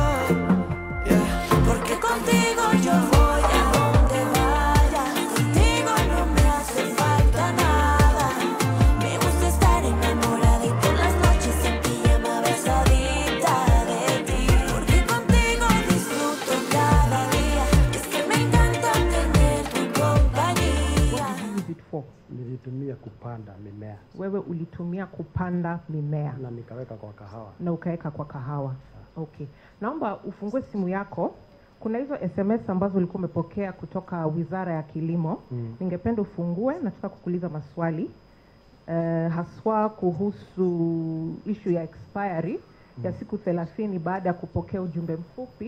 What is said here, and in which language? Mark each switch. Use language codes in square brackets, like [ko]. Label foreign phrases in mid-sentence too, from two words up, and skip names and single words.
[es] Porque contigo yo voy a donde vaya, contigo no me hace falta nada. Me gusta estar enamorada y por las noches en pijama besadita de ti. Porque contigo disfruto cada día, es que me encanta tener tu compañía. [sw] Nilitumia kupanda mimea. Wewe ulitumia kupanda mimea na nikaweka kwa kahawa. Na ukaweka kwa kahawa. Okay. Naomba ufungue simu yako. Kuna hizo SMS ambazo ulikuwa umepokea kutoka Wizara ya Kilimo. Ningependa ufungue, nataka kukuuliza maswali. Haswa kuhusu issue ya expiry ya siku 30 baada ya kupokea ujumbe mfupi.